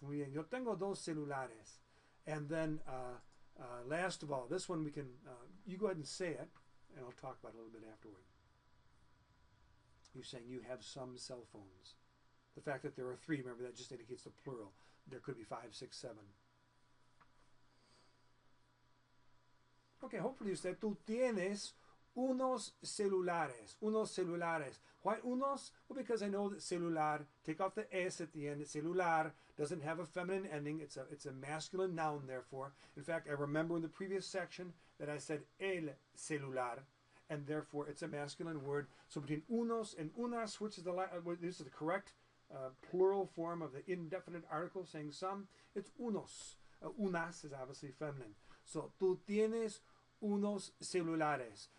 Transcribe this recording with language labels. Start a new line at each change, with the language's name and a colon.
Spanish: Muy bien. Yo tengo dos celulares.
English: And then last of all, this one we can, you go ahead and say it, and I'll talk about it a little bit afterward. You're saying you have some cell phones. The fact that there are three, remember, that just indicates the plural. There could be 5, 6, 7. Okay, hopefully you said,
Spanish: tú tienes unos celulares. Unos celulares.
English: Why
Spanish: unos?
English: Well, because I know that celular, take off the s at the end. Celular doesn't have a feminine ending. It's a masculine noun, therefore. In fact, I remember in the previous section that I said
Spanish: el celular,
English: and therefore it's a masculine word. So between unos and unas, which is this is the correct plural form of the indefinite article saying some, it's unos. Unas is obviously feminine.
Spanish: So tú tienes unos celulares.